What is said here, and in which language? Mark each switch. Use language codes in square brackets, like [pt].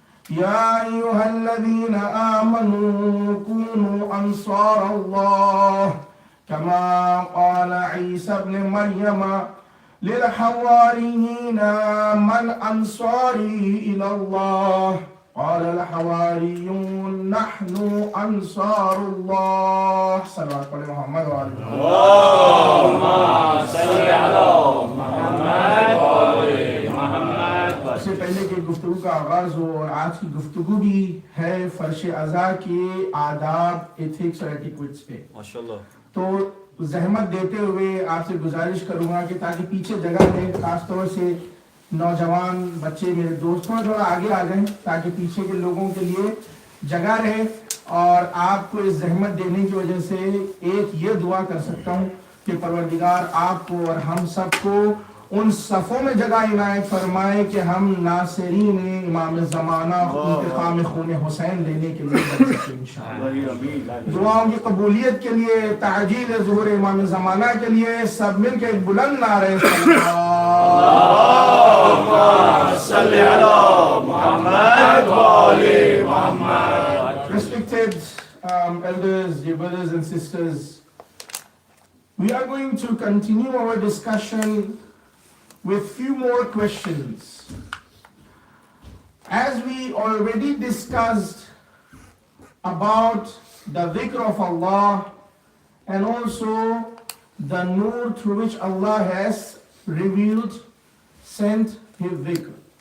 [ar] يا أيها الذين آمنوا كونوا أنصار الله، كما قال عيسى ابن مريم للحواريين من أنصاري إلى الله؟ قال الحواريون نحن أنصار الله. صلوات على محمد وعلى اللهم صل على محمد وآل محمد. [ur] اس سے پہلے کہ گفتگو کا آغاز ہو، اور آج کی گفتگو بھی ہے فرش عزا کے آداب، ایتھکس اور ایٹیکویٹس پہ. ماشاءاللہ. تو زحمت دیتے ہوئے آپ سے گزارش کروں گا کہ تاکہ پیچھے جگہ ہے، خاص طور سے نوجوان بچے میرے دوست تھوڑا آگے آ جائیں تاکہ پیچھے کے لوگوں کے لیے جگہ رہے. اور آپ کو اس زحمت دینے کی وجہ سے ایک یہ دعا کر سکتا ہوں کہ پروردگار آپ کو اور ہم سب کو ان صفوں میں جگہ عنایت فرمائے کہ ہم ناصرین امام زمانہ انتقام خون حسین لینے کے لیے بن سکیں انشاءاللہ. دعاؤں کی قبولیت کے لیے، تعجیل ظہور امام زمانہ کے لیے سب مل کے ایک بلند نعرہ [ar] اللهم صل على محمد وآل محمد. [en] Respected elders, dear brothers and sisters, we are going to continue our discussion with few more questions. As we already discussed about the dhikr of Allah and also the nur through which Allah has revealed, sent His dhikr.